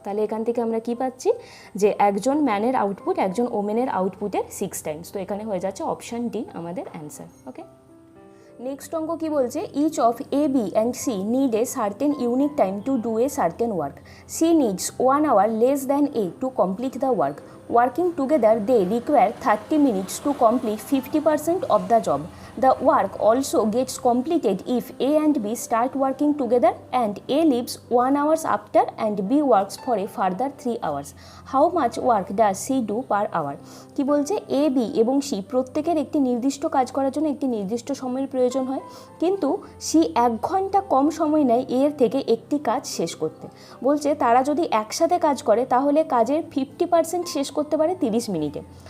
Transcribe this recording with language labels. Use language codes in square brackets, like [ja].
[bn] তাহলে এখান থেকে আমরা কি পাচ্ছি? যে একজন ম্যানের আউটপুট একজন ওমেনের আউটপুটের 6 টাইমস। তো এখানে হয়ে যাচ্ছে অপশান ডি আমাদের অ্যান্সার। ওকে, নেক্সট অঙ্ক কি বলছে? [en] Each of A, B and C need a certain unit time to do a certain work. C needs 1 hour less than A to complete the work. Working together, they require 30 minutes to complete 50% of the job. The work also gets completed if A and B start working together and A leaves 1 hour after and B works for a further 3 hours. How much work does C do per hour? [bn] কি বলছে A, B এবং C প্রত্যেকের একটি নির্দিষ্ট কাজ করার জন্য একটি নির্দিষ্ট সময়ের প্রয়োজন হয়, কিন্তু C 1 ঘন্টা কম সময় নেয় এর থেকে একটি কাজ শেষ করতে। বলছে তারা যদি একসাথে কাজ করে তাহলে কাজের 50% শেষ করতে পারে 30 মিনিটে।